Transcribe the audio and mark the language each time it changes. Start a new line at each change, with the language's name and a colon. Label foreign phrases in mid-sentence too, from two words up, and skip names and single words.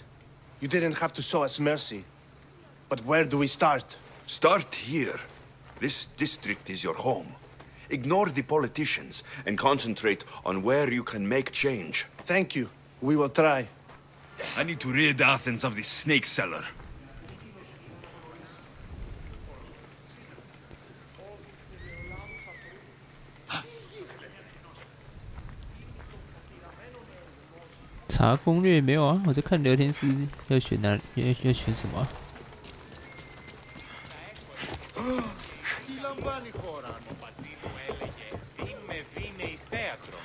English: You didn't have to show us mercy. But where do we start? Start here. This district is your home. Ignore the politicians and concentrate on where you can make change. Thank you. We will try. I need to rid Athens of this snake seller.
Chinese: 查攻略没有啊？我在看聊天室要选哪，要选什么啊？
Greek: Τι λαμβάνει η χώρα? Πατή μου έλεγε «Δίνε, δίνε εις θέατρο».